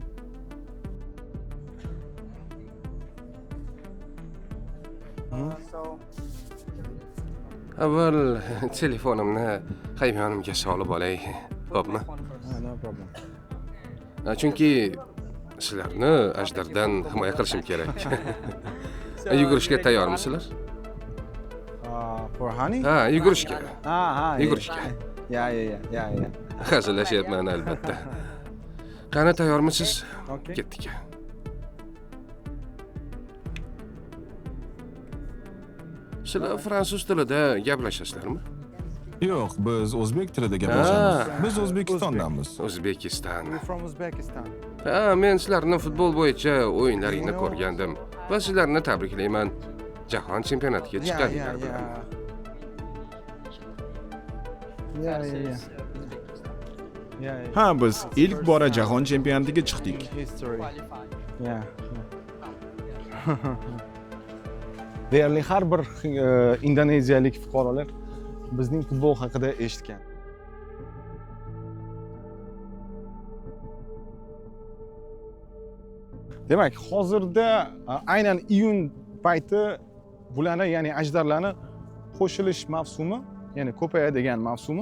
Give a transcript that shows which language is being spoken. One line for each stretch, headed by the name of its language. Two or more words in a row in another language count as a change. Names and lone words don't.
Uzbek: Avval telefonimni hayvonimga solib olay, xo'pmi?
English: No problem.
Uzbek: Chunki sizlarni ajdardan himoya qilishim kerak. Yugurishga tayyormisizlar?
English: For honey?
Uzbek: Ha, yugurishga. Ha. Yugurishga. Yeah. Hazillashyapman albatta. Qani, tayyormisiz? Okay. Ketdik. Sizlar fransuz tilida gaplashasizlarmi? Yo'q, biz o'zbek tilida gaplashamiz. Biz O'zbekistondanmiz. O'zbekiston.
English: We're from Uzbekistan.
Uzbek: Ha, men sizlarni futbol bo'yicha o'yinlaringni ko'rgandim va sizlarni tabriklayman. Jahon chempionatiga chiqqaninglar bilan. Yeah. Ha, biz ilk bora jahon chempionatiga chiqdik.
English: History. Yeah.
Uzbek: Deyarli har bir indoneziyalik fuqarolar bizning futbol haqida eshitgan. Demak, hozirda aynan iyun payti bularni, ya'ni ajdarlarni qo'shilish mavsumi, ya'ni ko'payadigan mavsumi.